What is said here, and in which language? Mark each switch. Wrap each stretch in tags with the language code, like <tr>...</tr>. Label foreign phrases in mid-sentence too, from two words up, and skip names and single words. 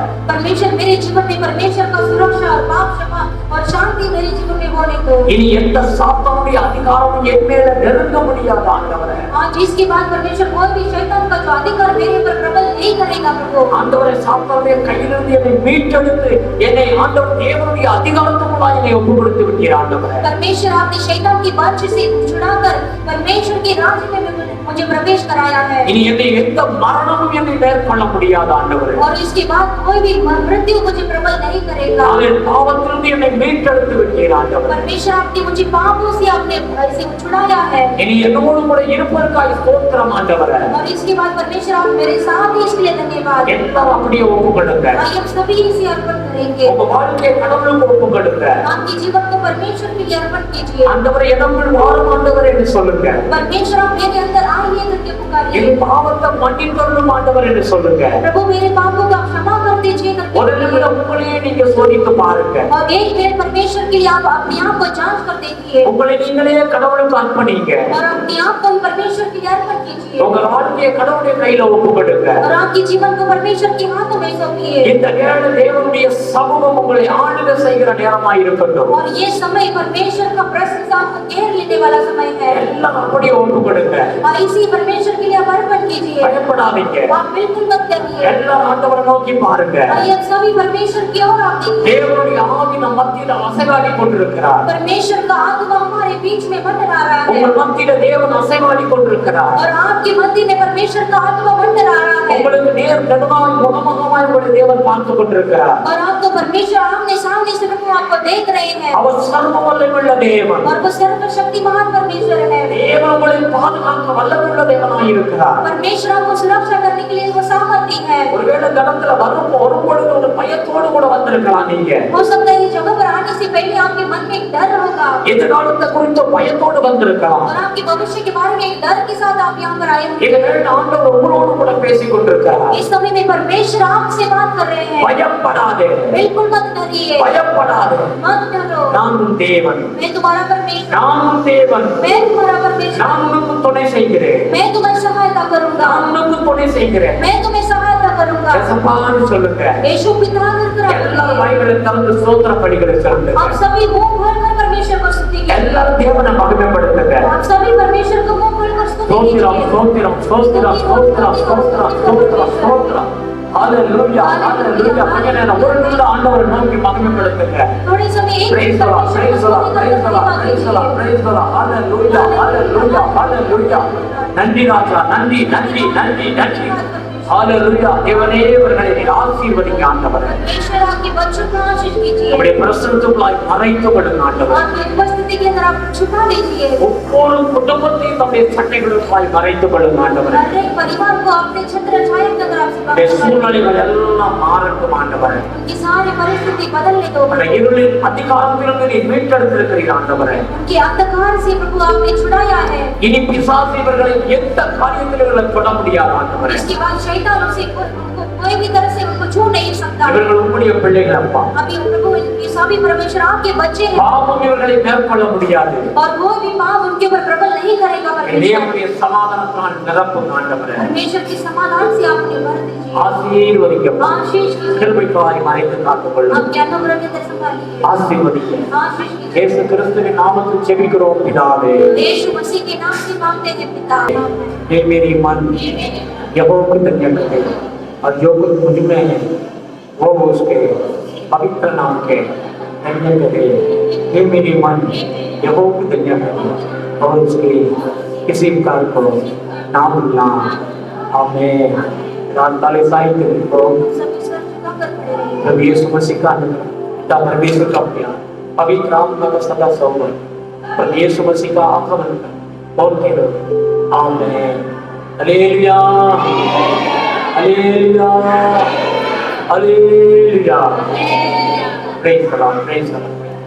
<hi>परमेश्वर मेरे जीवन में परमेश्वर का सुरक्षा और पाप क्षमा और शांति मेरे जीवन में होने दो।</hi> <ta>இனி எந்த சாத்தானுடைய அதிகாரமும் என் மேல நெருங்க முடியாது ஆண்டவரே.</ta> <hi>आज इसके बाद परमेश्वर कोई भी शैतान का जो अधिकार मेरे पर प्रबल नहीं करेगा प्रभु।</hi> <ta>ஆண்டவரே சாத்தானுடைய கையிலிருந்து என்னை மீட்டெடுத்து என்னை ஆண்டவர் தேவனுடைய அதிகாரத்துக்குள்ளாய் என்னை ஒப்புக்கொடுத்து விட்டீர் ஆண்டவரே.</ta> <hi>परमेश्वर आपने शैतान की वंश से छुड़ाकर परमेश्वर के राज्य में मुझे प्रवेश कराया है।</hi> <ta>இனி என்னை எந்த மரணமும் என்னை மேற்கொள்ள முடியாது ஆண்டவரே.</ta> <hi>और इसके बाद कोई भी मृत्यु मुझे प्रबल नहीं करेगा।</hi> <ta>நான் பாவத்திலிருந்து என்னை மீட்டெடுத்து விட்டீர் ஆண்டவரே.</ta> <hi>परमेश्वर आपने मुझे पापों से आपने ऐसे छुड़ाया है।</hi> <ta>இனி என்னோடு கூட இருப்பதற்காக ஸ்தோத்திரம் ஆண்டவரே.</ta> <hi>और इसके बाद परमेश्वर आप मेरे साथ ही इसके लिए धन्यवाद।</hi> <ta>எல்லாரும் அப்படியே ஒப்புக்கொடுங்க.</ta> <hi>हम सभी इसे अर्पण करेंगे।</hi> <ta>உங்க வாழ்க்கையை கடவுளுக்கு ஒப்புக்கொடுங்க.</ta> <hi>आपके जीवन को परमेश्वर के लिए अर्पण कीजिए।</hi> <ta>ஆண்டவரே எனக்குள் வாரும் ஆண்டவரே என்று சொல்லுங்க.</ta> <hi>परमेश्वर आप मेरे अंदर आइए करके पुकारिए।</hi> <ta>என் பாவத்தை மன்னித்தருளும் ஆண்டவர் என்று சொல்லுங்க.</ta> <hi>प्रभु मेरे पापों को आप क्षमा कर दीजिए करके</hi> <ta>ஒரு நிமிடம் உங்களையே நீங்க சோதித்து பாருங்க.</ta> <hi>और एक मिनट परमेश्वर के लिए आप अपने आप को जांच कर देखिए। कीजिए</hi> <ta>உங்களை நீங்களே கடவுளுக்கு அர்ப்பணிங்க.</ta> <hi>और अपने आप को भी परमेश्वर के लिए अर्पण कीजिए</hi> <ta>உங்கள் வாழ்க்கையை கடவுளுடைய கையில ஒப்புக்கொடுங்க.</ta> <hi>और आपके जीवन को परमेश्वर के हाथों में सौंपिए</hi> <ta>இந்த நேரம் தேவனுடைய சமூகம் உங்களை ஆளுகை செய்கிற நேரமாய் இருக்கட்டும்.</ta> <hi>और ये समय परमेश्वर का प्रशंसा आपको घेर लेने वाला समय है</hi> <ta>எல்லாம் அப்படியே ஒப்புக்கொடுங்க.</ta> <hi>और इसी परमेश्वर के लिए आप अर्पण कीजिए</hi> <ta>பயப்படாதீங்க.</ta> <hi>आप बिल्कुल मत करिए</hi> <ta>எல்லாம் ஆண்டவரை நோக்கி பாருங்க.</ta> <hi>और ये सभी परमेश्वर की ओर आप देखिए</hi> <ta>தேவனுடைய ஆவி நம் மத்தியில அசைவாடி கொண்டிருக்கிறார்.</ta> <hi>परमेश्वर का आत्मा हमारे बीच में मंडरा रहा है</hi> <ta>உங்கள் மத்தியில தேவன் அசைவாடி கொண்டிருக்கிறார்.</ta> <hi>और आपके मध्य में परमेश्वर का आत्मा मंडरा रहा है</hi> <ta>உங்களுக்கு நேர் நடுவாய் முகமுகமாய் உங்களுடைய தேவன் பார்த்து கொண்டிருக்கிறார்.</ta> <hi>और आपको परमेश्वर आमने सामने से प्रभु आपको देख रहे हैं</hi> <ta>அவர் சர்வ வல்லமையுள்ள தேவன்.</ta> <hi>और वो सर्वशक्तिमान परमेश्वर है</hi> <ta>தேவன் உங்களை பாதுகாக்க வல்லமையுள்ள தேவனாய் இருக்கிறார்.</ta> <hi>परमेश्वर आपको सुरक्षा करने के लिए वो सामर्थ्य है</hi> <ta>ஒருவேளை கடத்துல ஒரு பொழுது ஒரு பயத்தோடு கூட வந்திருக்கலாம். நீங்க</ta> <hi>हो सकता है इस जगह पर आने से पहले आपके मन में एक डर होगा</hi> <ta>எதிர்காலத்தை குறித்த பயத்தோடு வந்திருக்கலாம்.</ta> <hi>और आपके भविष्य के बारे में एक डर के साथ आप यहाँ पर आए होंगे</hi> <ta>இந்த நேரம் ஆண்டவர் உங்களோடு கூட பேசிக் கொண்டிருக்கிறார்.</ta> <hi>इस समय में परमेश्वर आपसे बात कर रहे हैं</hi> <ta>பயப்படாதே,</ta> <hi>बिल्कुल मत डरिए</hi> <ta>பயப்படாதே.</ta> <hi>मत डरो</hi> <ta>நான் தேவன்,</ta> <hi>मैं तुम्हारा परमेश्वर</hi> <ta>நான் தேவன்.</ta> <hi>मैं तुम्हारा परमेश्वर</hi> <ta>நான் உனக்கு துணை செய்கிறேன்.</ta> <hi>मैं तुम्हें सहायता करूंगा</hi> <ta>நான் உனக்கு துணை செய்கிறேன்.</ta> <hi>मैं तुम्हें सहायता करूंगा</hi> <ta>எசப்பான்னு சொல்லுங்க.</ta> <hi>यीशु पिता कर</hi> <ta>எல்லாரும் வாய்களை திறந்து ஸ்தோத்திர படிகளை சொல்லுங்க.</ta> <hi>आप सभी मुंह भरकर परमेश्वर को स्तुति कीजिए</hi> <ta>எல்லாரும் தேவனை மகிமைப்படுத்துங்க.</ta> <hi>आप सभी परमेश्वर को मुंह खोलकर स्तुति</hi> <ta>ஸ்தோத்திரம்,</ta> <hi>कीजिए</hi> <ta>ஸ்தோத்திரம், ஸ்தோத்திரம், ஸ்தோத்திரம், ஸ்தோத்திரம், ஸ்தோத்திரம், ஸ்தோத்திரம். ஹalleluya, ஹalleluya. கொஞ்ச நேரம் ஒரு நிமிடம் ஆண்டவரை நோக்கி மகிமைப்படுத்துங்க.</ta> <hi>थोड़े समय एक</hi> <en>Praise the Lord, praise the Lord, praise the Lord, praise the Lord, praise the Lord. Hallelujah, hallelujah, hallelujah.</en> <ta>நன்றி ராஜா, நன்றி, நன்றி, நன்றி, நன்றி. ஹalleluya. தேவனே இவர்களை நீர் ஆசீர்வதிங்க ஆண்டவரே.</ta> <hi>परमेश्वर आपके बच्चों को आशीष कीजिए</hi> <ta>உம்முடைய பிரசன்னத்துக்குள்ளாய் மறைத்துவிடுங்க ஆண்டவரே.</ta> <hi>आपकी उपस्थिति के अंदर आप छुपा लीजिए</hi> <ta>ஒவ்வொரு குடும்பத்தையும் நம்முடைய சட்டைகளுக்குள்ளாய் மறைத்துவிடுங்க ஆண்டவரே.</ta> <hi>हर एक परिवार को अपने छत्र छाया के अंदर आप</hi> <ta>உம்முடைய</ta> <hi>छिपा</hi> <ta>சூழ்நிலைகள் எல்லாம் மாறட்டும் ஆண்டவரே.</ta> <hi>उनकी सारी परिस्थिति बदलने दो</hi> <ta>அந்த இருளின் அதிகாரத்திலிருந்து நீர் மீட்டெடுத்திருக்கிறீர் ஆண்டவரே.</ta> <hi>उनके अंधकार से प्रभु आपने छुड़ाया है</hi> <ta>இனி பிசாசு இவர்களை எந்த காரியத்திலும் இவர்களை தொட முடியாது ஆண்டவரே.</ta> <hi>इसके बाद शैतान उसे कोई भी तरह से उनको छू नहीं सकता</hi> <ta>இவர்கள் உம்முடைய பிள்ளைகள் அப்பா.</ta> <hi>अभी प्रभु ये सभी परमेश्वर आपके बच्चे हैं</hi> <ta>பாவம் இவர்களை மேற்கொள்ள முடியாது.</ta> <hi>और वो भी पाप उनके ऊपर प्रबल नहीं करेगा परमेश्वर</hi> <ta>தேவனுடைய சமாதானத்தால் நிரப்பும் ஆண்டவரே.</ta> <hi>परमेश्वर के समाधान से आप उन्हें भर दीजिए</hi> <ta>ஆசீர்வதிக்கும்.</ta> <hi>आशीष कीजिए</hi> <ta>கிருபைக்காய் மறைத்து காத்துக்கொள்ளும்.</ta> <hi>आपके अनुग्रह के अंदर संभालिए</hi> <ta>ஆசீர்வதிக்கும்.</ta> <hi>आशीष कीजिए</hi> <ta>இயேசு கிறிஸ்துவின் நாமத்தில் ஜெபிக்கிறோம் பிதாவே.</ta> <hi>यीशु मसीह के नाम से मांगते हैं पिता हे मेरी मन यहोवा को धन्य करे और जो कुछ मुझ में है वो उसके पवित्र नाम के धन्य करे। हे मेरी मन यहोवा को धन्य करे और उसके किसी प्रकार को ना भूलना। आमीन। रात ताले साहित्य को सभी सर झुकाकर खड़े रहिए प्रभु यीशु मसीह का अनुग्रह, परमेश्वर का प्यार, पवित्र आत्मा का सदा संबंध, प्रभु यीशु मसीह का आगमन बोलते रहो। आमीन। हालेलुया, हालेलुया, हालेलुया।</hi> <en>Praise the Lord, praise the Lord.</en>